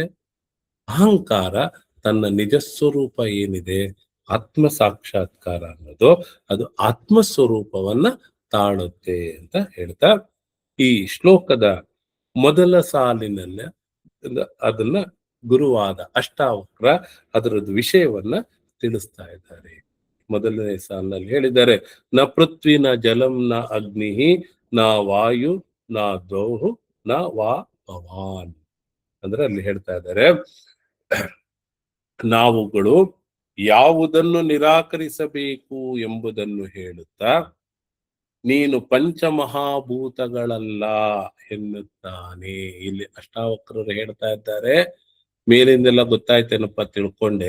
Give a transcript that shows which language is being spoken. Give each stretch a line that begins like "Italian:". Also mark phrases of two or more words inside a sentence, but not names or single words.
Kannada: ಅಹಂಕಾರ ತನ್ನ ನಿಜ ಸ್ವರೂಪ ಏನಿದೆ, ಆತ್ಮ ಸಾಕ್ಷಾತ್ಕಾರ ಅನ್ನೋದು, ಅದು ಆತ್ಮಸ್ವರೂಪವನ್ನ ತಾಳುತ್ತೆ ಅಂತ ಹೇಳ್ತಾ ಈ ಶ್ಲೋಕದ ಮೊದಲ ಸಾಲಿನಲ್ಲಿ ಅದನ್ನ ಗುರುವಾದ ಅಷ್ಟಾವಕ್ರ ಅದರದ್ದು ವಿಷಯವನ್ನ ತಿಳಿಸ್ತಾ ಇದ್ದಾರೆ. ಮೊದಲನೇ ಸಾಲಿನಲ್ಲಿ ಹೇಳಿದ್ದಾರೆ,
Sanskrit: ನ ಪೃಥ್ವಿ ನ ಜಲಂ ನ ಅಗ್ನಿ ನ ವಾಯು ನ ದ್ರೌಹು ನ ವಾ ಭವಾನ್.
Kannada: ಅಂದ್ರೆ ಅಲ್ಲಿ ಹೇಳ್ತಾ ಇದ್ದಾರೆ, ನಾವುಗಳು ಯಾವುದನ್ನು ನಿರಾಕರಿಸಬೇಕು ಎಂಬುದನ್ನು ಹೇಳುತ್ತಾ ನೀನು ಪಂಚಮಹಾಭೂತಗಳಲ್ಲ ಎನ್ನುತ್ತಾನೆ. ಇಲ್ಲಿ ಅಷ್ಟಾವಕ್ರರು ಹೇಳ್ತಾ ಇದ್ದಾರೆ, ಮೇಲಿಂದೆಲ್ಲ ಗೊತ್ತಾಯ್ತೇನಪ್ಪ ತಿಳ್ಕೊಂಡೆ.